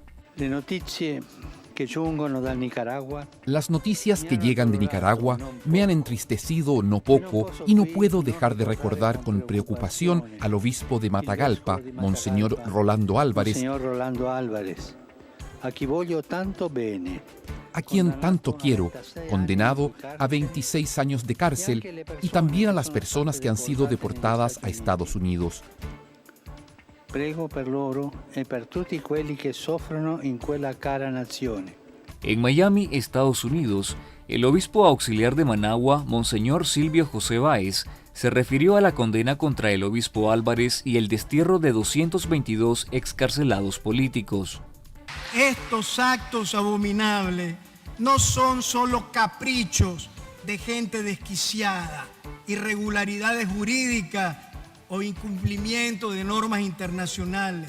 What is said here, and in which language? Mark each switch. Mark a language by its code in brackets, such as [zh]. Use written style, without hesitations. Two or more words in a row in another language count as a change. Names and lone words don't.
[es] Las noticias que llegan de Nicaragua me han entristecido no poco y no puedo dejar de recordar con preocupación al obispo de Matagalpa, Monseñor Rolando Álvarez, a quien tanto quiero, condenado a 26 años de cárcel, y también a las personas que han sido deportadas a Estados Unidos. [it] Prego per loro e per tutti quelli che soffrono in quella cara nazione. [es] En Miami, Estados Unidos, el obispo auxiliar de Managua, Monseñor Silvio José Báez, se refirió a la condena contra el obispo Álvarez y el destierro de 222 excarcelados políticos. Estos actos abominables no son solo caprichos de gente desquiciada, irregularidades jurídicas o incumplimiento de normas internacionales.